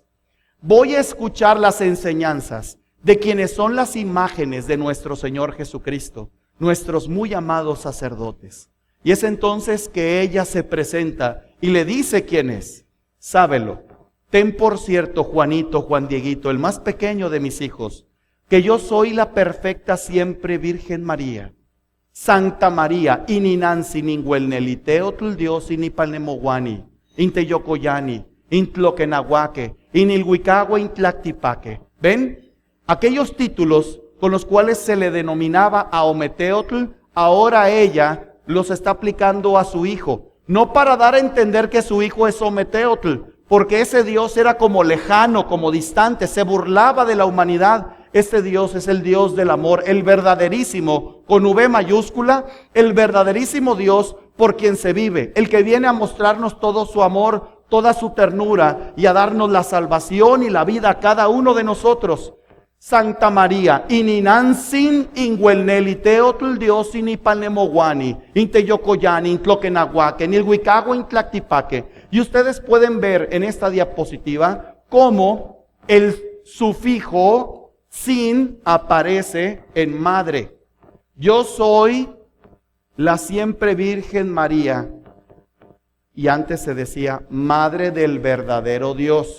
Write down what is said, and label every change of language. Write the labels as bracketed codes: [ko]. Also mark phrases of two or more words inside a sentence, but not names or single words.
[es] Voy a escuchar las enseñanzas de quienes son las imágenes de nuestro Señor Jesucristo, nuestros muy amados sacerdotes. Y es entonces que ella se presenta y le dice quién es. Sábelo. Ten por cierto, Juanito, Juan Dieguito, el más pequeño de mis hijos, que yo soy la perfecta siempre Virgen María, Santa María, [nah] ininansi ninguelneliteotl Dios inipalnemoguani, inteyocoyani, intloquenahuaque, inilhuicagua intlactipaque. [es] ¿Ven? Aquellos títulos con los cuales se le denominaba a Ometeotl, ahora ella los está aplicando a su hijo. No para dar a entender que su hijo es Ometeotl, porque ese Dios era como lejano, como distante, se burlaba de la humanidad. Este Dios es el Dios del amor, el verdaderísimo, con V mayúscula, el verdaderísimo Dios por quien se vive, el que viene a mostrarnos todo su amor, toda su ternura y a darnos la salvación y la vida a cada uno de nosotros. Santa María, [nah] ininansin inguelneliteotl Dios inipalnemoguani, inteyocoyani, intloquenahuaque, nilhuicagua intlactipaque. [es] Y ustedes pueden ver en esta diapositiva cómo el sufijo sin aparece en madre. Yo soy la siempre Virgen María. Y antes se decía Madre del verdadero Dios.